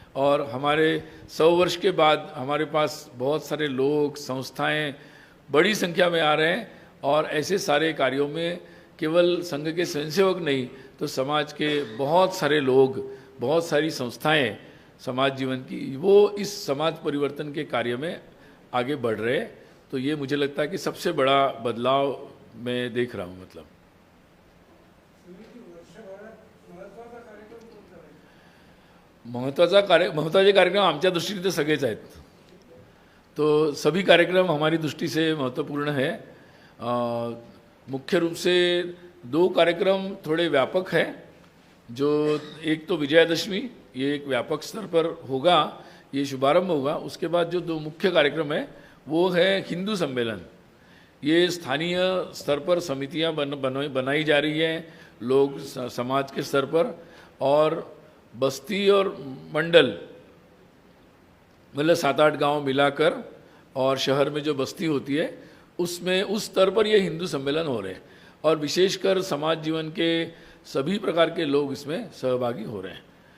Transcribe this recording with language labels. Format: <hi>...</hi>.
<hi>और हमारे 100 वर्ष के बाद हमारे पास बहुत सारे लोग, संस्थाएं बड़ी संख्या में आ रहे हैं और ऐसे सारे कार्यों में केवल संघ के स्वयंसेवक नहीं तो समाज के बहुत सारे लोग, बहुत सारी संस्थाएं समाज जीवन की वो इस समाज परिवर्तन के कार्य में आगे बढ़ रहे हैं। तो ये मुझे लगता है कि सबसे बड़ा बदलाव मैं देख रहा हूँ।</hi> <mr>मतलब महत्त्वाचे कार्यक्रम आमच्या दृष्टीने तर सगळेच आहेत,</mr> <hi>तो सभी कार्यक्रम हमारी दृष्टि से महत्वपूर्ण है। मुख्य रूप से 2 कार्यक्रम थोड़े व्यापक है, जो एक तो विजयादशमी, ये एक व्यापक स्तर पर होगा, ये शुभारंभ होगा। उसके बाद जो 2 मुख्य कार्यक्रम है वो है हिंदू सम्मेलन। ये स्थानीय स्तर पर समितियां बनाई जा रही हैं, लोग समाज के स्तर पर, और बस्ती और मंडल मतलब 7-8 गांव मिलाकर और शहर में जो बस्ती होती है उसमें उस स्तर पर ये हिंदू सम्मेलन हो रहे हैं और विशेषकर समाज जीवन के सभी प्रकार के लोग इसमें सहभागी हो रहे हैं।</hi>